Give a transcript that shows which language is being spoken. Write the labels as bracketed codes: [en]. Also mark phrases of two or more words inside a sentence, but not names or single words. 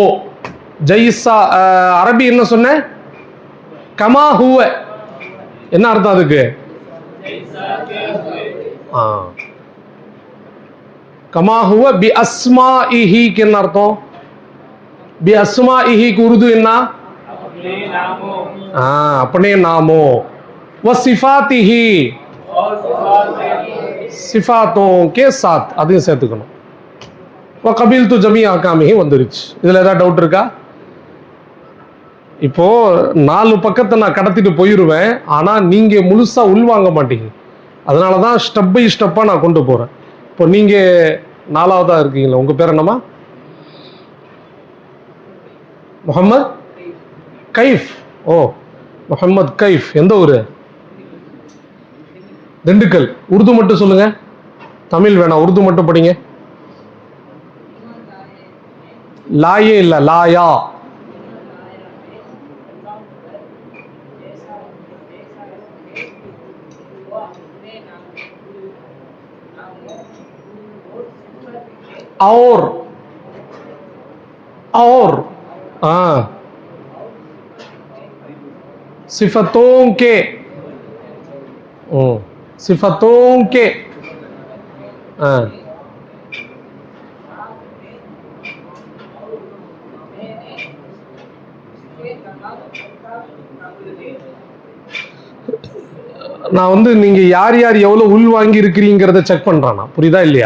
[ta] ஜெய்சா அரபி என்ன சொன்ன? [ar] كما هو, [ta] என்ன அர்த்தம் அதுக்கு? [ar] كما هو بأسمائه [ta] என்ன அர்த்தம்? [ar] بأسمائه [ta] உருது என்ன? [ur] اپنے ناموں, [ar] وصفاته, [ur] صفتوں کے ساتھ, [ta] அதையும் சேர்த்துக்கணும். [ar] وقبلت جميع أحكامه [ta] வந்துருச்சு. இதுல ஏதாவது டவுட் இருக்கா? இப்போ 4 பக்கத்தை நான் கடத்திட்டு போயிருவேன், ஆனா நீங்க முழுசா உள்வாங்க மாட்டீங்க. அதனாலதான் [en] step by step [ta] நான் கொண்டு போறேன். இப்போ நீங்க 4வதா இருக்கீங்களா? உங்க பேர் என்னமா? முகமது கைஃப். ஓ, முகமது கைஃப். எந்த ஊரு? திண்டுக்கல். உருது மட்டும் சொல்லுங்க, தமிழ் வேணாம், உருது மட்டும் படிங்க. லாயே இல்ல, லாயா. [ur] اور صفتوں کے، صفتوں کے, [ta] நான் வந்து நீங்க யார் யார் எவ்வளவு உள் வாங்கி இருக்கிறீங்கிறத செக் பண்றானா, புரியுதா இல்லையா?